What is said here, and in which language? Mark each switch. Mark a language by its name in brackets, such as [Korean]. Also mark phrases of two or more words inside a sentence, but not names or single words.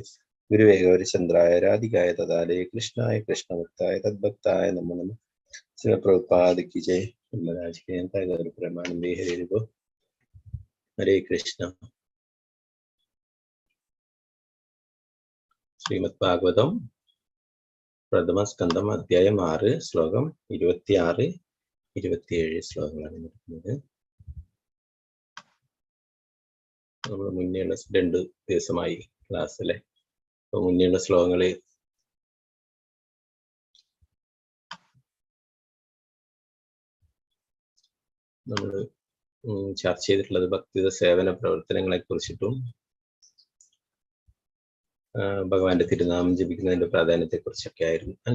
[Sanskrit] गुरवे गौरचन्द्राय राधिकायै तदालये कृष्णाय कृष्णभक्ताय तद्भक्ताय नमो नमः. [Hindi] श्रील प्रभुपाद की जय. महाराज की जय. [Bangla] গৌর প্রেমানন্দে হরি বোল. [Malayalam] ഹരേ കൃഷ്ണ. ശ്രീമദ് ഭാഗവതം പ്രഥമ സ്കന്ധം അധ്യായം 6 ശ്ലോകം 26 27 ശ്ലോകങ്ങളാണ് നടക്കുന്നത്. നമ്മൾ മുന്നേയുള്ള 2 ദിവസമായി ക്ലാസ്സിലെ മുന്നേയുള്ള ശ്ലോകങ്ങള് നമ്മൾ ചർച്ച ചെയ്തിട്ടുള്ളത് ഭക്തിത സേവന പ്രവർത്തനങ്ങളെ കുറിച്ചിട്ടും ഭഗവാന്റെ തിരുനാമം ജപിക്കുന്നതിന്റെ പ്രാധാന്യത്തെ കുറിച്ചൊക്കെ ആയിരുന്നു അല്ലെ.